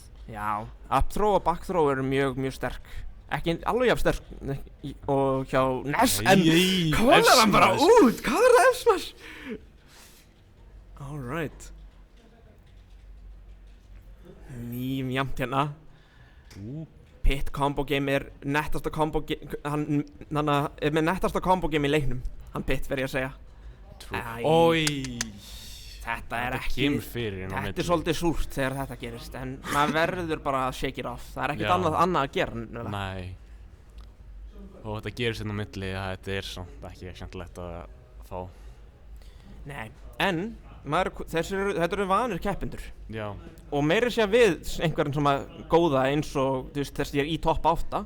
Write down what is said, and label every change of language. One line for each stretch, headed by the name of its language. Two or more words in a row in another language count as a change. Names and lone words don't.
Icelandic: Já, upthrow og backthrow eru mjög, mjög sterk. Ekki alveg jafn sterk og hjá Ness, en hvað er hann bara út? Hvað er það F-smash? Alright. Mjög jafnt hérna. Pit
English: combo game
Icelandic: er nettasta
English: combo game,
Icelandic: hann er með nettasta
English: combo game
Icelandic: í leiknum. Hann Pit verð ég að segja. Þetta er ekki, þetta er svolítið súrt þegar þetta gerist, en maður verður bara að
English: shake it off.
Icelandic: Það er ekkert annað að gera. Nei. Og þetta gerist inn á milli, þetta er samt ekki skemmtilegt að fá. Nei, en þetta eru vanir keppendur. Já. Og meira sé við einhverjum sem að góða eins og, þú veist, þess að ég er í topp 8.